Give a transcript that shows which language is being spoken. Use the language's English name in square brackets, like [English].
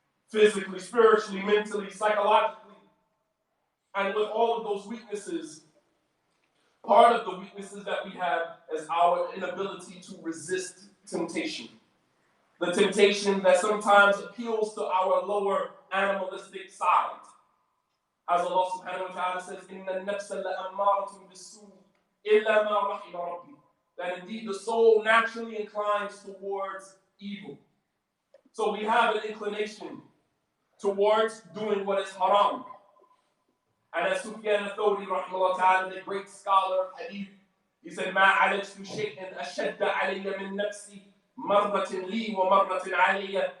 [English] Physically, spiritually, mentally, psychologically. And with all of those weaknesses, part of the weaknesses that we have is our inability to resist temptation. The temptation that sometimes appeals to our lower animalistic side. As Allah subhanahu wa ta'ala says, [Arabic] إِنَّ النَّفْسَ لَأَمَّارَةٌ بِالسُّوءِ إِلَّا مَا رَحِمَ رَبِّي. [English] That indeed the soul naturally inclines towards evil. So we have an inclination towards doing what is haram. And as Sufyan al-Thawri, rahimahullah ta'ala, the great scholar of hadith, he said, [Arabic] مَا عَلَجْتُ شَيْءٍ أَشَدَّ عَلَيَّ مِن نَفْسِي مَرَّةٍ لِي وَمَرَّةٍ عَلَيَّ.